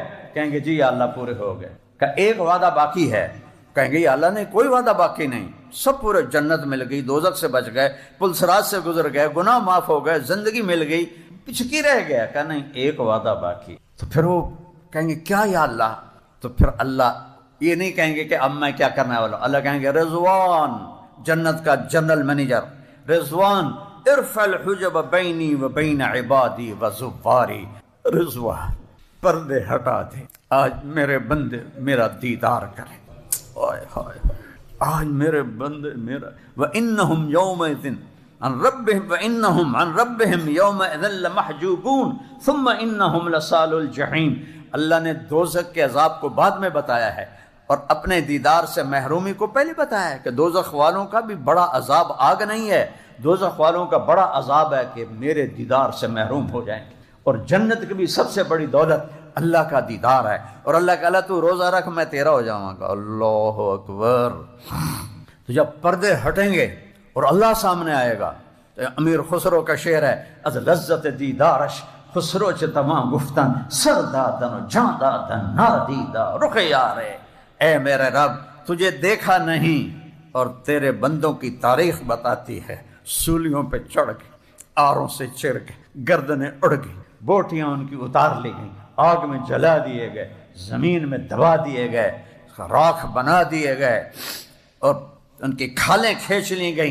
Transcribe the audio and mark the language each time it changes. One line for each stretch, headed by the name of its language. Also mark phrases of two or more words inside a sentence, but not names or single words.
Urdu: کہیں گے جی یا اللہ پورے ہو گئے۔ کہ ایک وعدہ باقی ہے، کہیں گے یا اللہ نے کوئی وعدہ باقی نہیں، سب پورے، جنت مل گئی، دوزخ سے بچ گئے، پلسرات سے گزر گئے، گناہ معاف ہو گئے، زندگی مل گئی، پچھکی رہ گیا۔ کہ نہیں ایک وعدہ باقی۔ تو پھر وہ کہیں گے کیا یا اللہ؟ تو پھر اللہ یہ نہیں کہیں گے کہ اب میں کیا کرنے والا ہوں، اللہ کہیں گے رضوان، جنت کا جنرل مینیجر رضوان،
Arabic: ارفع الحجب بینی و بین عبادی و زواری،
Urdu: رضوان پردے ہٹا دے، آج میرے بندے میرا دیدار کریں، آئے ہائے آج میرے بندے میرا،
Arabic: وَإِنَّهُمْ يَوْمَئِذٍ عن ربهم وإنهم عن ربهم يومئذ لمحجوبون ثم إنهم لصال الجحيم.
Urdu: اللہ نے دوزخ کے عذاب کو بعد میں بتایا ہے اور اپنے دیدار سے محرومی کو پہلے بتایا ہے کہ دوزخ والوں کا بھی بڑا عذاب آگ نہیں ہے، دوزخ والوں کا بڑا عذاب ہے کہ میرے دیدار سے محروم ہو جائیں گے. اور جنت کی بھی سب سے بڑی دولت اللہ کا دیدار ہے. اور اللہ کہ اللہ تو روزہ رکھ میں تیرا ہو جاؤں گا. اللہ اکبر. تو جب پردے ہٹیں گے اور اللہ سامنے آئے گا تو امیر خسرو کا شعر ہے
Persian: از لذت دیدارش خسرو چ تمام گفتن سر دادن و جان دادن نادیدہ رخ یارے.
Urdu: اے میرے رب تجھے دیکھا نہیں اور تیرے بندوں کی تاریخ بتاتی ہے. سولیوں پہ چڑھ گئے، آروں سے چر گئے، گردنیں اڑ گئی، بوٹیاں ان کی اتار لی گئیں، آگ میں جلا دیے گئے، زمین میں دبا دیے گئے، راکھ بنا دیے گئے اور ان کی کھالیں کھینچ لی گئیں.